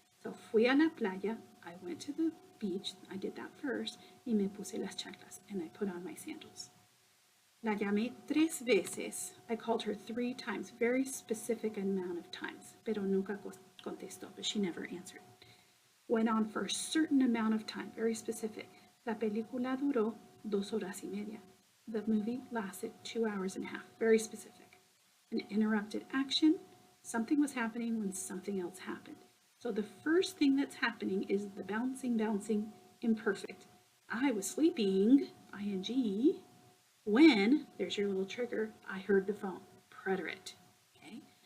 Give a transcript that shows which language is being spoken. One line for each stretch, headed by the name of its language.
English: So
Spanish: fui a la playa,
English: I went to the beach, I did that first,
Spanish: y me puse las chanclas,
English: and I put on my sandals.
Spanish: La llamé 3 veces,
English: I called her 3 times, very specific amount of times,
Spanish: pero nunca contestó,
English: but she never answered. Went on for a certain amount of time, very specific.
Spanish: La película duró 2 horas y media.
English: The movie lasted 2 hours and a half, very specific. An interrupted action, something was happening when something else happened. So the first thing that's happening is the bouncing, imperfect. I was sleeping, ing, when, there's your little trigger, I heard the phone, preterite. Okay?